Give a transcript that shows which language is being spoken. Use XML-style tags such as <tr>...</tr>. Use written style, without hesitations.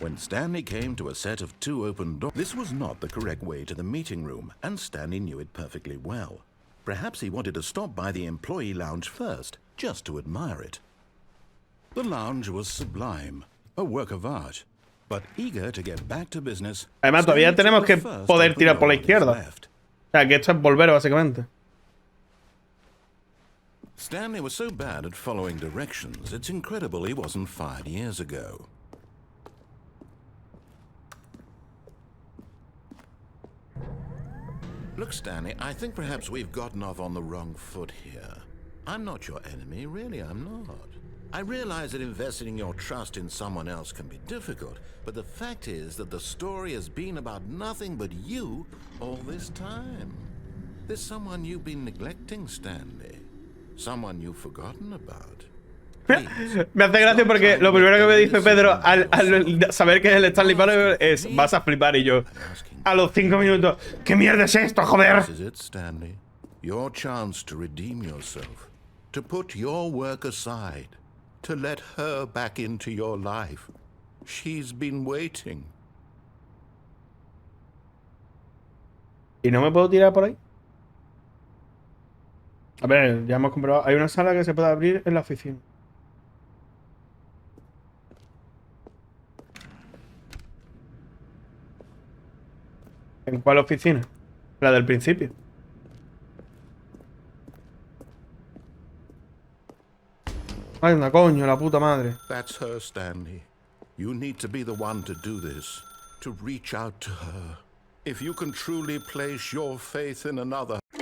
<en>When Stanley came to a set of 2 open doors, this was not the correct way to the meeting room, and Stanley knew it perfectly well. Perhaps he wanted to stop by the employee lounge first, just to admire it. The lounge was sublime, a work of art, but eager to get back to business.</en> <es>Además, todavía tenemos que poder tirar por la izquierda. O sea, que esto es volver, básicamente.</es> <en>Stanley was so bad at following directions, it's incredible he wasn't fired years ago. Look, Stanley, I think perhaps we've gotten off on the wrong foot here. I'm not your enemy, really, I'm not. I realize that investing your trust in someone else can be difficult, but the fact is that the story has been about nothing but you all this time. There's someone you've been neglecting, Stanley. Someone you've forgotten about.</en> <es>Me hace gracia porque lo primero que me dice Pedro al saber que es el Stanley Parable es vas a flipar, y yo a los 5 minutos, ¿qué mierda es esto, joder?</es> <en>This is it, Stanley. Your chance to redeem yourself, to put your work aside, to let her back into your life. She's been waiting.</en> <es>¿Y no me puedo tirar por ahí? A ver, ya hemos comprobado. Hay una sala que se puede abrir en la oficina. ¿En cuál oficina? La del principio. Ay, una coño, la puta madre.</es> <en>That's her, Stanley. You need to be the one to do this, to reach out to her. If you can truly place your faith in another.</en>